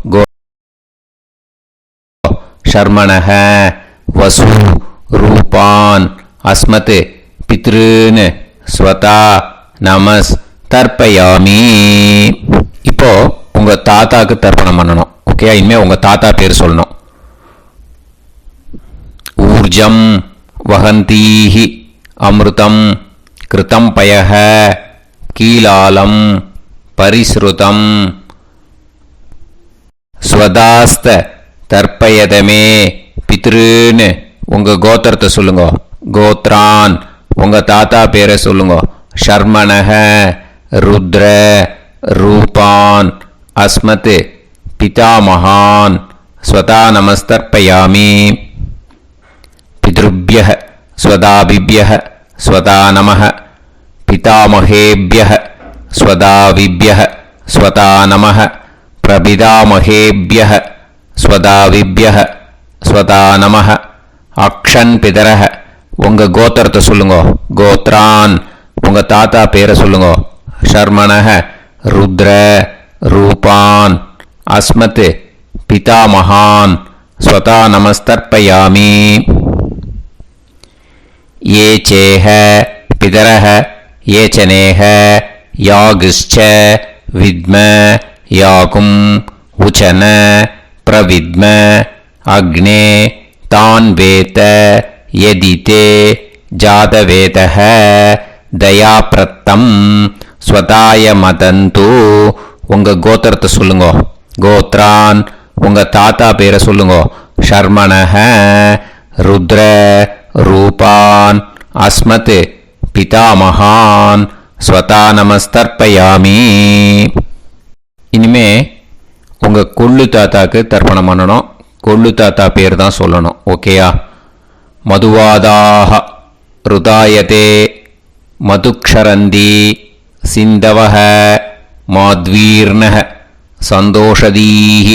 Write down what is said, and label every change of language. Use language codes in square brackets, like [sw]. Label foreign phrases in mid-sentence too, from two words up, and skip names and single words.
[sa] शर्मणः वसु रूपान् अस्मत् पितॄन् स्वधा नमस् तर्पयामि. [ta] இப்போ உங்க தாத்தாக்கு தர்ப்பணம் பண்ணணும். ஓகே, இனிமே உங்க தாத்தா பேர் சொல்லணும். [sa] ऊर्जं वहन्तीः अमृतं घृतं पयः कीलालं परिस्रुतं स्वधास्थ तर्पयतमे पितॄन् [ta] உங்க கோத்திரத்தை சொல்லுங்க. கோத்ரான் உங்க தாத்தா பேரை சொல்லுங்க. [sa] शर्मणः रुद्र रूपान् अस्मत् पितामहान् स्वधा नमस्तर्पयामि. पितृभ्यः स्वधाभिभ्यः स्वधा नमः पितामहेभ्यः स्वधाविभ्यः स्वधा नमः प्रपितामहेभ्यः स्वधाविभ्यः स्वधा नमः. अक्षन् पितरः [ta] உங்க கோத்திரத்தை சொல்லுங்க. கோத்ரான் உங்க தாத்தா பேரை சொல்லுங்க. [sa] शर्मणः रुद्र रूपान् अस्मत् पितामहान् स्वधा नमस्तर्पयामि. ये चेह पितरः ये चनेह यागश्च विद्म याकुं उचन प्रविद्म अग्ने तान् वेत यदिते जातवेतः दयाप्रत्तं स्वताय मदन्तु. [ta] உங்க கோத்திரத்தை சொல்லுங்க. கோத்ரான் உங்க தாத்தா பேரை சொல்லுங்க. [sa] शर्मणः रुद्र रूपान् अस्मत् पितामहान् स्वधा नमस्तर्पयामि. [ta] இனிமே உங்க கொள்ளு தாத்தாக்கு தர்ப்பணம் பண்ணணும். கொள்ளு தாத்தா பேர் தான் சொல்லணும். ஓகேயா? [sa] मधुवाताक ऋतायते मधुक्षरन्ति सिन्धवः माध्वीर्नः सन्तोषधीः.